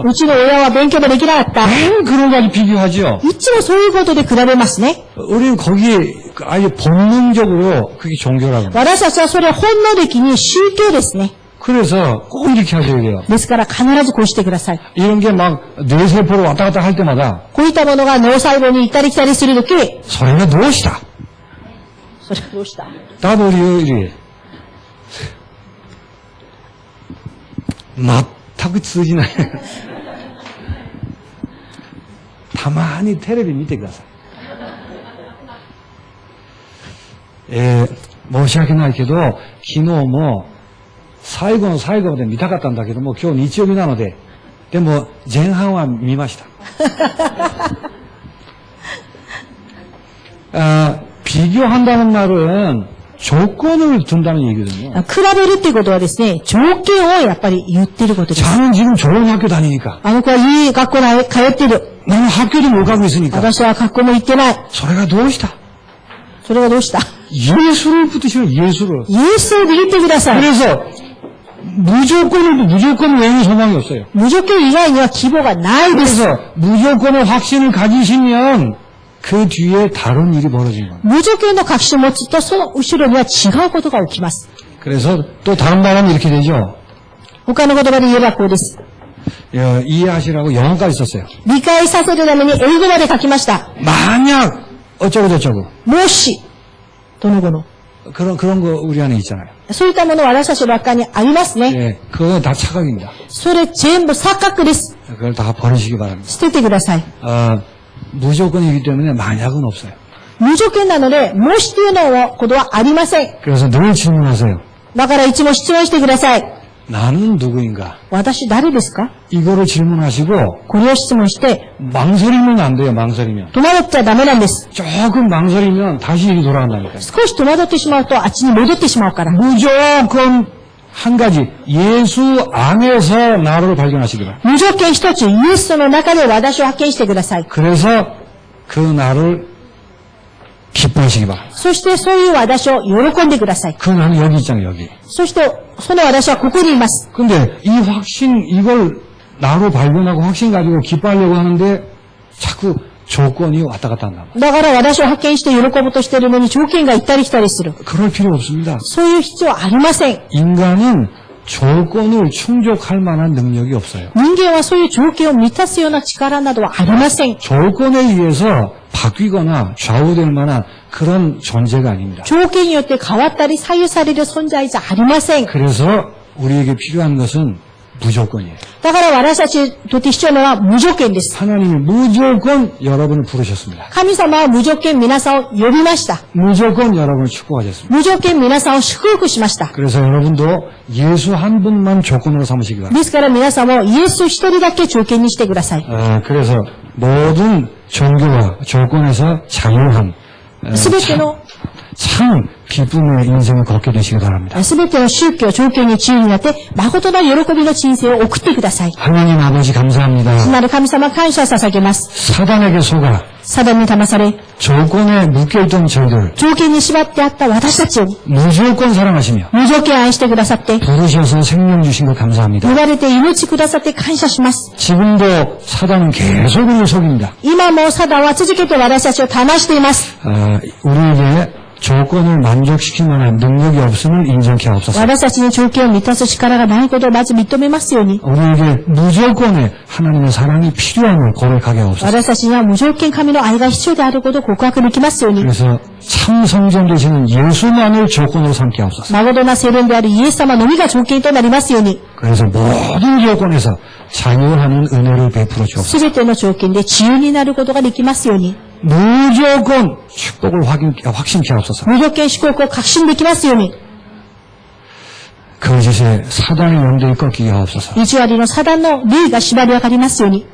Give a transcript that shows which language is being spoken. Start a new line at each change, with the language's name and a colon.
Japanese: うちの親は勉強もできなかった。
Korean: 그런 거 비교하죠.
Japanese: いつもそういうことで比べますね。
Korean: 우리는 거기에 아예 본능적으로 그게 종교라고.
Japanese: 私たちはそれは本能的に宗教ですね。
Korean: 그래서 꼭 이렇게 하셔야 돼요.
Japanese: ですから必ずこうしてください。
Korean: 이런 게 막 뇌세포로 왔다 갔다 할 때마다
Japanese: こういったものが脳細胞に行ったり来たりするとき、
Korean: 소리가 무엇이다.
Japanese: それはどうした？
Korean: 나도 이래.
Japanese: 全く通じない。たまにテレビ見てください。申し訳ないけど、昨日も最後の最後まで見たかったんだけども、今日日曜日なので、でも前半は見ました。
Korean: 비교한다는 말은 조건을 둔다는 얘기거든요.
Japanese: 比べるっていうことはですね、条件をやっぱり言ってることです。
Korean: 저는 지금 좋은 학교 다니니까.
Japanese: あの子はいい学校に通ってる。
Korean: 나는 학교도 못 가고 있으니까.
Japanese: 私は学校も行ってない。
Korean: 소리가 무엇이다.
Japanese: それがどうした？
Korean: 예수를 붙드시면 예수를.
Japanese: イエスを握ってください。
Korean: 그래서 무조건 외에는 소망이 없어요.
Japanese: 無条件以外には希望がないです。
Korean: 그래서 무조건의 확신을 가지시면 그 뒤에 다른 일이 벌어진 겁니다.
Japanese: 無条件の確信を持つと、その後ろには違うことが起きます。
Korean: 그래서 또 다른 말하면 이렇게 되죠.
Japanese: 他の言葉で言えばこうです。
Korean: 이해하시라고 영어까지 썼어요.
Japanese: 理解させるために英語まで書きました。
Korean: 만약 어쩌고 저쩌고
Japanese: もし、どの後の。
Korean: 그런 거 우리 안에 있잖아요.
Japanese: そういったものは私たちの中にありますね。
Korean: 예, 그거 다 착각입니다.
Japanese: それ全部錯覚です。
Korean: 그걸 다 버리시기 바랍니다.
Japanese: 捨ててください。
Korean: 무조건이기 때문에 만약은 없어요.
Japanese: 無条件なので、もしというのことはありません。
Korean: 그래서 늘 질문하세요.
Japanese: だからいつも質問してください。
Korean: 나는 누구인가?
Japanese: 私誰ですか？
Korean: 이거를 질문하시고
Japanese: これを質問して、
Korean: 망설이면 안 돼요. 망설이면.
Japanese: 戸惑っちゃダメなんです。
Korean: 조금 망설이면 다시 일이 돌아간다니까요.
Japanese: 少し戸惑ってしまうとあっちに戻ってしまうから。
Korean: 무조건 한 가지 예수 안에서 나를 발견하시기 바랍니다.
Japanese: 無条件一つ、イエスの中で私を発見してください。
Korean: 그래서 그 나를 기뻐하시기 바랍니다.
Japanese: そしてそういう私を喜んでください。
Korean: 그 나는 여기 있잖아요. 여기.
Japanese: そしてその私はここにいます。
Korean: 근데 이 확신 이걸 나로 발견하고 확신 가지고 기뻐하려고 하는데 자꾸 조건이 왔다 갔다 한다.
Japanese: だから私を発見して喜ぶとしているのに条件が行ったり来たりする。
Korean: 그럴 필요 없습니다.
Japanese: そういう必要はありません。
Korean: 인간은 조건을 충족할 만한 능력이 없어요.
Japanese: 人間はそういう条件を満たすような力などはありません。
Korean: 조건에 의해서 바뀌거나 좌우될 만한 그런 존재가 아닙니다.
Japanese: 条件によって変わったり左右される存在じゃありません。
Korean: 그래서 우리에게 필요한 것은 무조건이에요.
Japanese: だから私たちにとって必要なのは無条件です。
Korean: 하나님이 무조건 여러분을 부르셨습니다.
Japanese: 神様は無条件皆さんを呼びました。
Korean: 무조건 여러분을 축복하셨습니다.
Japanese: 無条件皆さんを祝福しました。
Korean: 그래서 여러분도 예수 한 분만 조건으로 삼으시기 바랍니다.
Japanese: ですから皆さんもイエス一人だけ条件にしてください。
Korean: 그래서 모든 종교와 조건에서 자유한
Japanese: すべての
Korean: 참 기쁨의 인생을 걷게 되시기 바랍니다.
Japanese: すべての宗教、条件に自由になって、誠な喜びの人生を送ってください。
Korean: 하나님 아버지 감사합니다.
Japanese: 主なる神様感謝捧げます。
Korean: 사단에게 속아
Japanese: サダンに騙され、
Korean: 조건에 묶여있던 저희들
Japanese: 条件に縛ってあった私たちを
Korean: 무조건 사랑하시며
Japanese: 無条件愛してくださって、
Korean: 부르셔서 생명 주신 것 감사합니다.
Japanese: 呼ばれて命くださって感謝します。
Korean: 지금도 사단은 계속 우리를 속입니다.
Japanese: 今もサダンは続けて私たちを騙しています。
Korean: 우리에게 조건을 만족시킬 만한 능력이 없음을 인정케 하옵소서.
Japanese: 私たちに条件を満たす力がないことをまず認めますように、
Korean: 우리에게 무조건의 하나님의 사랑이 필요함을 고백하게 하옵소서.
Japanese: 私たちには無条件神の愛が必要であることを告白できますように、
Korean: 그래서 참 성전 되시는 예수만을 조건으로 삼게 하옵소서.
Japanese: 誠な聖殿であるイエス様のみが条件となりますように、
Korean: 그래서 모든 조건에서 자유하는 은혜를 베풀어 주옵소서.
Japanese: すべての条件で自由になることができますように、
Korean: 무조건 축복을 확신케 하옵소서.
Japanese: 無条件祝福を確信できますように、
Korean: 거짓의 사단의 영들이 꺾이게 하옵소서.
Japanese: 意地悪のサダンの霊が縛り上がりますように、